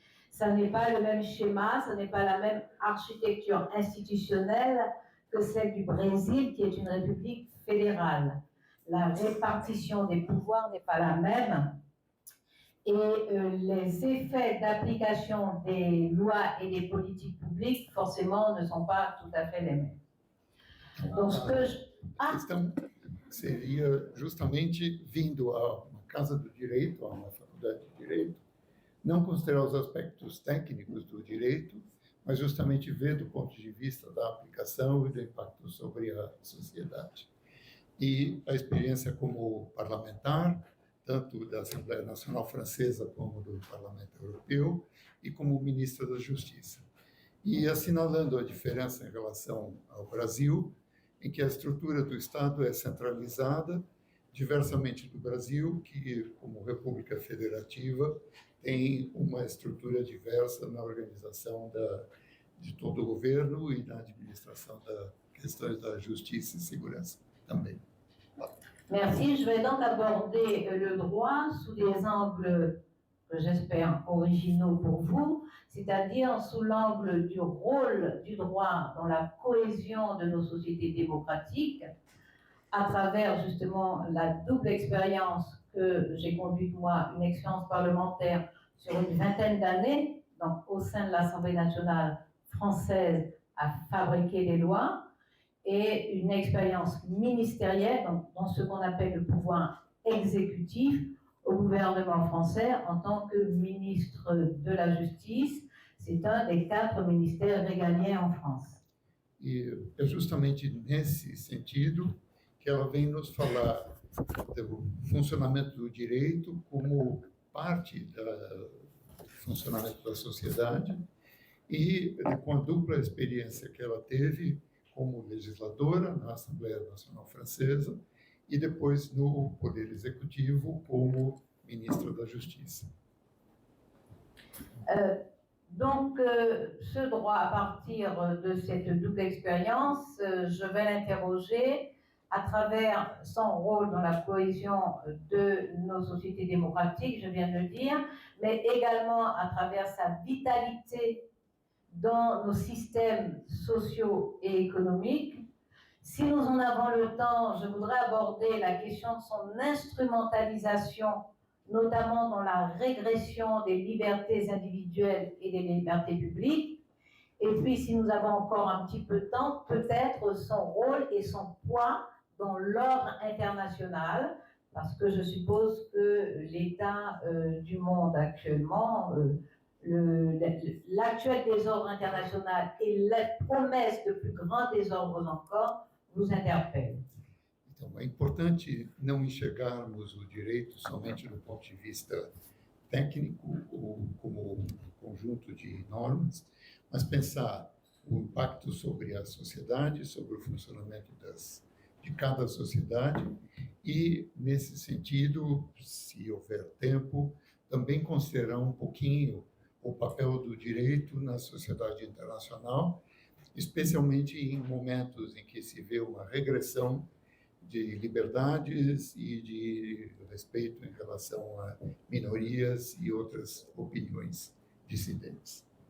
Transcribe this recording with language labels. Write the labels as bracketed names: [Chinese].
[French] Ça n'est pas le même schéma, ce n'est pas la même architecture institutionnelle que celle du Brésil, qui est une république fédérale. La répartition des pouvoirs n'est pas la même et les effets d'application des lois et des politiques publiques, forcément, ne sont pas tout à fait les mêmes. Donc, ce que je... [Portuguese] A questão seria justamente vindo a uma casa do direito, a uma faculdade de direito, não considerar os aspectos técnicos do direito, mas justamente ver do ponto de vista da aplicação e do impacto sobre a sociedade. E a experiência como parlamentar, tanto da Assembleia Nacional Francesa como do Parlamento Europeu, e como ministra da Justiça. E assinalando a diferença em relação ao Brasil, em que a estrutura do Estado é centralizada, diversamente do Brasil, que, como República Federativa, tem uma estrutura diversa na organização de todo o governo e na administração das questões da justiça e segurança também. [French] Merci. Je vais donc aborder le droit sous des angles que j'espère originaux pour vous, c'est-à-dire sous l'angle du rôle du droit dans la cohésion de nos sociétés démocratiques, à travers justement la double expérience que j'ai conduite moi, une expérience parlementaire sur une vingtaine d'années, donc au sein de l'Assemblée nationale française à fabriquer des lois, et une expérience ministérielle, donc dans ce qu'on appelle le pouvoir exécutif, au gouvernement français en tant que ministre de la Justice. C'est un des 4 ministères régaliens en France. [Portuguese] E é justamente nesse sentido que ela vem nos falar do funcionamento do direito como parte do funcionamento da sociedade e com a dupla experiência que ela teve como legisladora na Assembleia Nacional Francesa e depois no Poder Executivo como ministra da Justiça. [French] Donc, ce droit, à partir de cette double expérience, je vais l'interroger à travers son rôle dans la cohésion de nos sociétés démocratiques, je viens de le dire, mais également à travers sa vitalité dans nos systèmes sociaux et économiques. Si nous en avons le temps, je voudrais aborder la question de son instrumentalisation, notamment dans la régression des libertés individuelles et des libertés publiques. Et puis, si nous avons encore un petit peu de temps, peut-être son rôle et son poids dans l'ordre international, parce que je suppose que l'état du monde actuellement, l'actuel désordre international et la promesse de plus grands désordres encore vous interpelle. [Portuguese] Então, é importante não enxergarmos o direito somente do ponto de vista técnico ou como um conjunto de normas, mas pensar o impacto sobre a sociedade, sobre o funcionamento de cada sociedade e, nesse sentido, se houver tempo, também considerar um pouquinho o papel do direito na sociedade internacional, especialmente em momentos em que se vê uma regressão de liberdades e de respeito em relação a minorias e outras opiniões dissidentes.